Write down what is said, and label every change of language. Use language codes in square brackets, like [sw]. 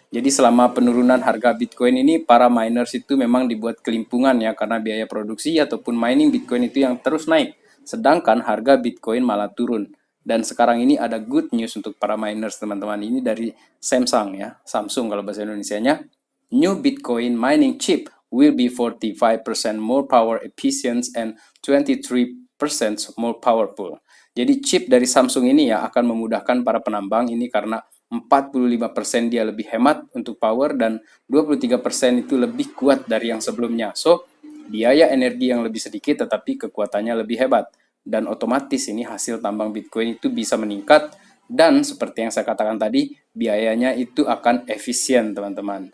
[id] Jadi selama penurunan harga Bitcoin ini, para miners itu memang dibuat kelimpungan ya, karena biaya produksi ataupun mining Bitcoin itu yang terus naik. Sedangkan harga Bitcoin malah turun. Dan sekarang ini ada good news untuk para miners teman-teman. Ini dari Samsung ya, Samsung kalau bahasa Indonesianya. [en] New Bitcoin mining chip will be 45% more power efficient and 23% more powerful. [id] Jadi chip dari Samsung ini ya akan memudahkan para penambang ini karena 45% dia lebih hemat untuk power dan 23% itu lebih kuat dari yang sebelumnya. So, biaya energi yang lebih sedikit tetapi kekuatannya lebih hebat. Dan otomatis ini hasil tambang Bitcoin itu bisa meningkat, dan seperti yang saya katakan tadi, biayanya itu akan efisien teman-teman.